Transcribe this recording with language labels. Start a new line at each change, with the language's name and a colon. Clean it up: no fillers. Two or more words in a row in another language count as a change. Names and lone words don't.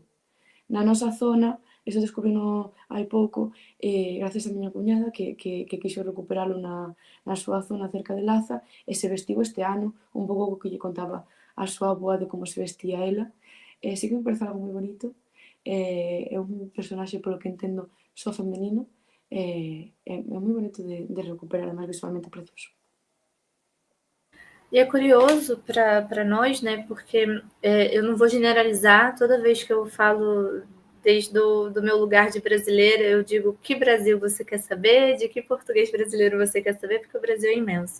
Galician: Na nosa zona, iso descubrino hai pouco, gracias a miña cuñada que quixo recuperalo na súa zona cerca de Laza e se vestiu este ano un pouco o que lle contaba a súa avó de como se vestía ela. Sí que me parece algo moi bonito. É un personaxe, polo que entendo, só femenino. É moi bonito de recuperar, además visualmente precioso.
Portuguese: E é curioso para nós, né? Porque eu não vou generalizar. Toda vez que eu falo desde do meu lugar de brasileira, eu digo que Brasil você quer saber, de que português brasileiro você quer saber, porque o Brasil é imenso.